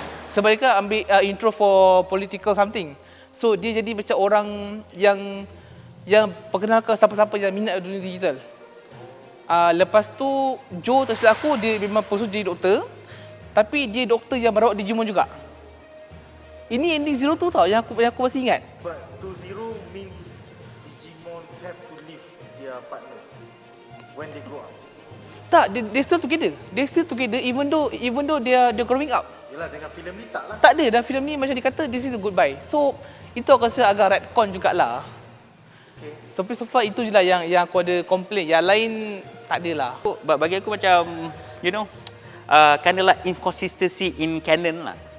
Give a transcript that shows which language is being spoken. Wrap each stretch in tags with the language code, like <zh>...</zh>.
<ms>Sebab dia kan ambil intro</ms> <en>for political something.</en> <ms>So dia jadi macam orang yang perkenalkan siapa-siapa yang minat dunia digital. Lepas tu Joe, tak silap aku, dia memang post jadi doktor. Tapi dia doktor yang merawat Digimon juga. Ini ending Zero tu tau yang aku masih ingat.</ms> <en>But to Zero means Digimon have to leave their partners when they grow up. Tak, they still together. They still together even though they're growing up.</en> <ms>Yelah, dengan filem ni tak lah. Tak ada, dalam filem ni macam dikata</ms> <en>this is a goodbye.</en> <ms>So itu aku rasa agak retcon jugalah.</ms> <en>Okay.</en> <ms>Sampai</ms> <en>so far</en> <ms>itu je lah yang aku ada complain. Yang lain tak adalah. Bagi aku macam,</ms> <en>you know, kind of like inconsistency in canon lah.</en>